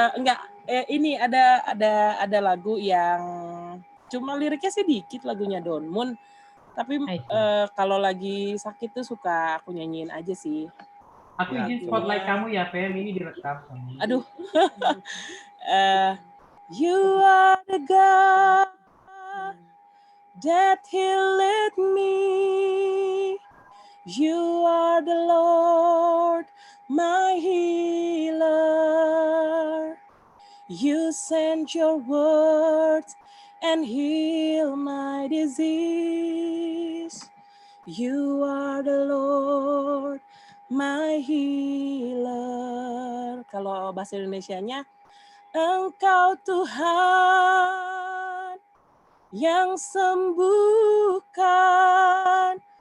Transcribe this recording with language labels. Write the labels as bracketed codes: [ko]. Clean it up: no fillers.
[id] Enggak, ini ada lagu yang cuma liriknya sedikit lagunya Don Moon. Tapi kalau lagi sakit tuh suka aku nyanyiin aja sih. Aku izin spotlight kamu ya, Fem, ini direkam. Aduh. [en] You are the God that healed me. You are the Lord, my healer. You sent your words and heal my disease. You are the Lord, my healer. [id] Kalau bahasa Indonesianya, Engkau Tuhan yang sembuhkan.